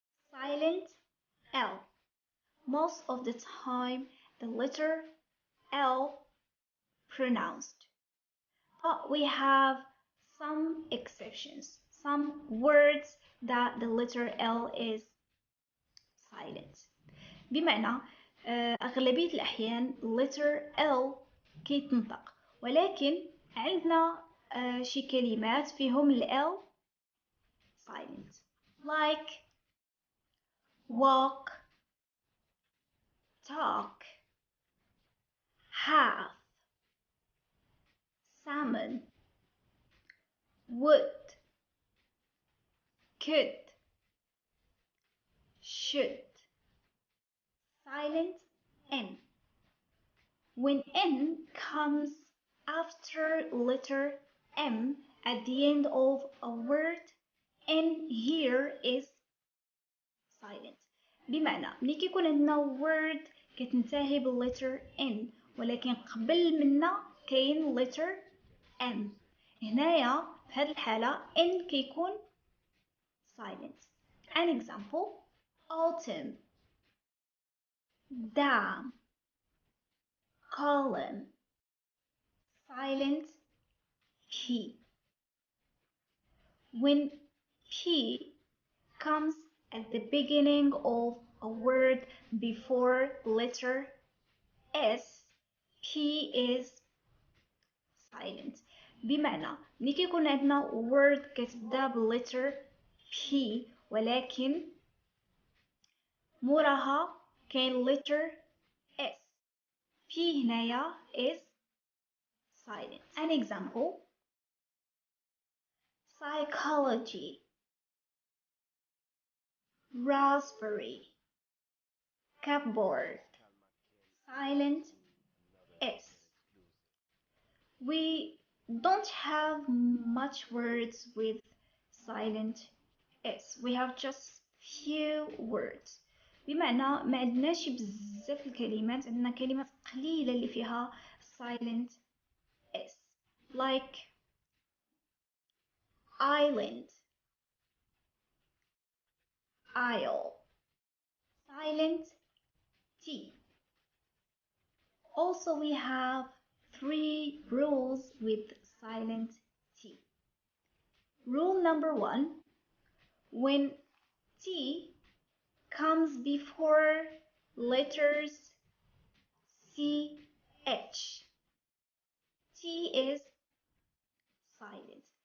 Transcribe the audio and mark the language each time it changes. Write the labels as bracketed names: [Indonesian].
[English] Silent L. Most of the time the letter L pronounced, but we have some exceptions, some words that the letter L is silent. [Arabic] بمعنى أغلبية الأحيان [English] letter L [Arabic] كيتنطق, ولكن عندنا شي كلمات فيهم ال L [English] silent like walk, talk, have, salmon, would, could, should. Silent N. When N comes after letter M at the end of a word, N here is silent. [Arabic] بمعنى ملي كيكون عندنا word كتنتهي بال [English] letter N [Arabic] ولكن قبل منا كاين [English] letter M. [Arabic] هنايا في هذه الحالة N كيكون silent. [English] An example: autumn, dam, column, silent P. When P comes at the beginning of a word before letter S, P is silent. [Arabic] بمعنى ملي كيكون عندنا word كتبدا بال [English] letter P [Arabic] ولكن موراها كاين [English] letter S, P [Arabic] هنايا [English] is silent. An example: psychology, raspberry, cupboard, silent S. We don't have much words with silent S. We have just few words. [Arabic] بمعنى ما عندناش بزاف الكلمات، عندنا كلمات قليلة اللي فيها [English] silent S like island, aisle, silent T. Also we have 3 rules with silent T. Rule number 1: when T comes before letters C, H, T is silent.